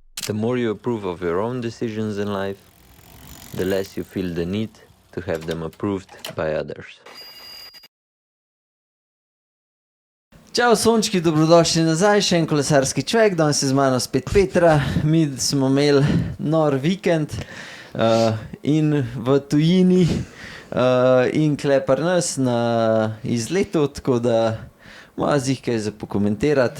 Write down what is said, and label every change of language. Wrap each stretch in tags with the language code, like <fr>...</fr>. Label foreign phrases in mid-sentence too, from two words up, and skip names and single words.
<en>The more you approve of your own decisions in life, the less you feel the need to have them approved by others.</en> <sl>Ćao sončki, dobrodošli nazaj, še en kolesarski čovek, danes je z mano spet Petra. Mi smo imeli nor vikend in v tujini in klepar nas na izletu, tako da ima zih kaj za pokomentirati.</sl>